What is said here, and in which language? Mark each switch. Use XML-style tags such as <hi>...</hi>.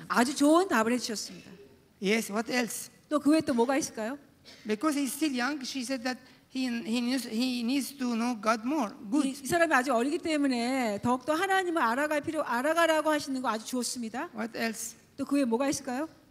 <ko>아주 좋은 답을 해주셨습니다.</ko> <en>Yes, what else?</en> <ko>또 그 외에 또 뭐가 있을까요?</ko> <en>Because he's still young, she said that he needs to know God more. Good.</en> <ko>이 사람이 아직 어리기 때문에 더욱더 하나님을 알아가라고 하시는 거 아주 좋습니다.</ko> <en>What else?</en> <ko>또 그 외에 뭐가 있을까요?</ko>